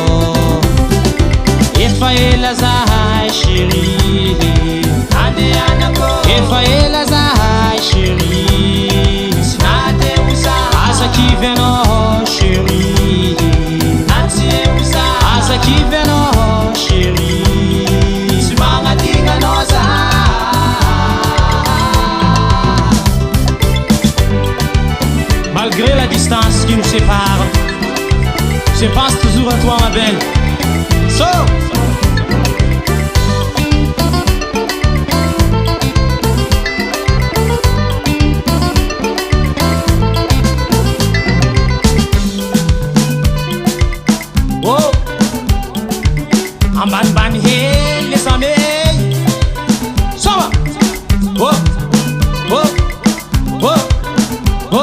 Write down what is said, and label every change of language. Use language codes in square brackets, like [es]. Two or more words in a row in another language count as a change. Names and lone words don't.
[mg] Efa ela zahay chérie, efa ela zahay chérie, aza kivy anao chérie, aza kivy anao chérie, tsy magnadigna anao zahay. [fr] Malgré la distance qui nous sépare, je pense toujours à toi ma belle. [mg] So oh, ambanimbany hely lesame soma oh, oh, oh, oh.